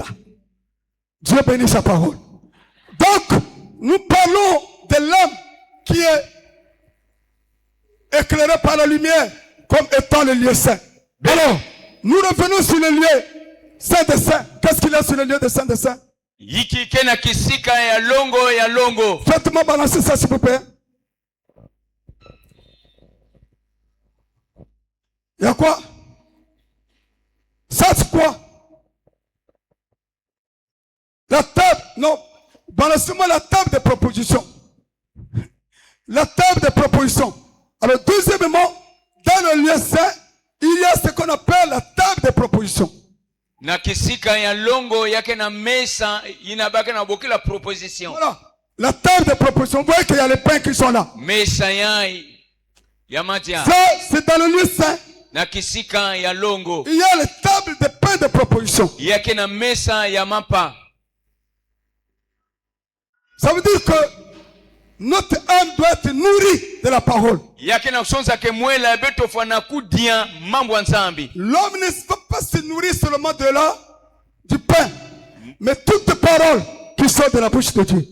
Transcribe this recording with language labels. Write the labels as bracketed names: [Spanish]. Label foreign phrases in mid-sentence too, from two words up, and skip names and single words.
[French] Dieu bénit sa parole. Donc, nous parlons de l'âme qui est éclairée par la lumière comme étant le lieu saint. Alors, nous revenons sur le lieu saint des saints. Qu'est-ce qu'il y a sur le lieu des saints des saints? [Kituba (Democratic Republic of Congo)] Yiki kena kisika ya longo. [French] Faites-moi balancer ça s'il vous plaît. Il y a quoi? Ça c'est quoi? La table, non. Balancez-moi la table de proposition. La table de proposition. Alors deuxièmement, dans le lieu saint, il y a ce qu'on appelle la table de proposition. [Kituba (Democratic Republic of Congo)] Na kisika ya longo yake na mesa inabaki na boki [French] la proposition. Voilà. La table de proposition. Vous voyez qu'il y a les pains qui sont là. [Kituba (Democratic Republic of Congo)] Mesa ya matia. [French] Ça, c'est dans le lieu saint. [Kituba (Democratic Republic of Congo)] Na kisika ya longo. [French] Il y a les tables de pain de proposition. [Kituba (Democratic Republic of Congo)] Yake na mesa ya mapa. [French] Ça veut dire que notre âme doit être nourrie de la parole. L'homme ne va pas se nourrir seulement du pain, mais toutes les paroles qui sortent de la bouche de Dieu.